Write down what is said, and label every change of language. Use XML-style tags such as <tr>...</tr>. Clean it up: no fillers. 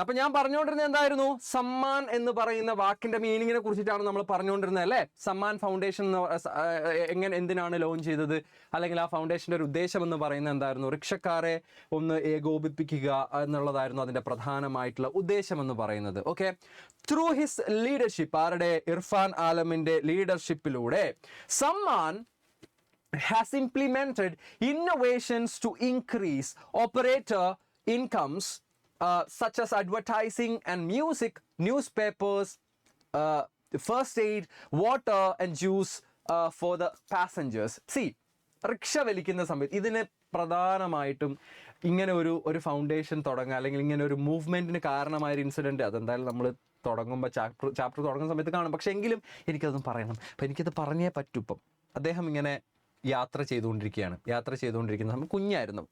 <ml>അപ്പൊ ഞാൻ പറഞ്ഞുകൊണ്ടിരുന്നത് എന്തായിരുന്നു? സമ്മാൻ എന്ന് പറയുന്ന വാക്കിന്റെ മീനിങ്ങിനെ കുറിച്ചിട്ടാണ് നമ്മൾ പറഞ്ഞുകൊണ്ടിരുന്നത് അല്ലേ. സമ്മാൻ ഫൗണ്ടേഷൻ എന്തിനാണ് ലോഞ്ച് ചെയ്തത്, അല്ലെങ്കിൽ ആ ഫൗണ്ടേഷന്റെ ഒരു ഉദ്ദേശം എന്ന് പറയുന്നത് എന്തായിരുന്നു? റിക്ഷക്കാരെ ഒന്ന് ഏകോപിപ്പിക്കുക എന്നുള്ളതായിരുന്നു അതിന്റെ പ്രധാനമായിട്ടുള്ള ഉദ്ദേശം എന്ന് പറയുന്നത്.</ml> <en>okay, through his leadership,</en> <ml>ആരുടെ? Irfan ആലമിന്റെ ലീഡർഷിപ്പിലൂടെ</ml> <en>Samman has implemented innovations to increase operator incomes such as advertising and music, newspapers, first aid, water and juice for the passengers.</en> <ml>See, rickshaw വലിക്കുന്ന സമയത്ത് ഇതിന് പ്രധാനമായിട്ടും ഇങ്ങനെ ഒരു ഫൗണ്ടേഷൻ തുടങ്ങുക, അല്ലെങ്കിൽ ഇങ്ങനെ ഒരു മൂവ്മെന്റിന് കാരണമായൊരു ഇൻസിഡന്റ്, അതെന്തായാലും നമ്മൾ തുടങ്ങുമ്പോൾ ചാപ്റ്റർ തുടങ്ങുന്ന സമയത്ത് കാണും. പക്ഷെ എങ്കിലും എനിക്കതൊന്നും പറയണം. അപ്പം എനിക്കത് പറഞ്ഞേ പറ്റൂ. ഇപ്പം അദ്ദേഹം ഇങ്ങനെ യാത്ര ചെയ്തുകൊണ്ടിരിക്കുന്ന സമയം കുഞ്ഞായിരുന്നു.</ml>